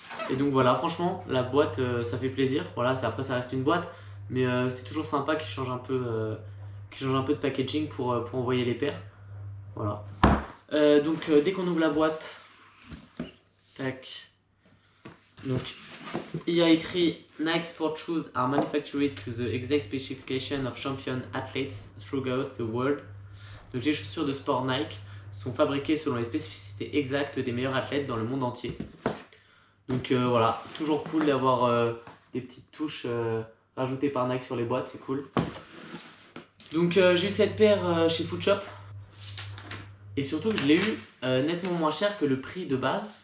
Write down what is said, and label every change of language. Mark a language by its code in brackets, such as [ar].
[fr] Et donc voilà, franchement, la boîte, ça fait plaisir. Voilà, après ça reste une boîte, mais c'est toujours sympa qu'ils changent un peu, de packaging pour envoyer les paires. Voilà. Donc dès qu'on ouvre la boîte, tac. Donc il y a écrit [en] Nike Sport Shoes are manufactured to the exact specification of champion athletes throughout the world. [fr] Donc les chaussures de sport Nike sont fabriquées selon les spécificités exactes des meilleurs athlètes dans le monde entier. Donc voilà, toujours cool d'avoir des petites touches rajoutées par Nike sur les boîtes, c'est cool. Donc j'ai eu cette paire chez Foodshop. Et surtout que je l'ai eu nettement moins cher que le prix de base.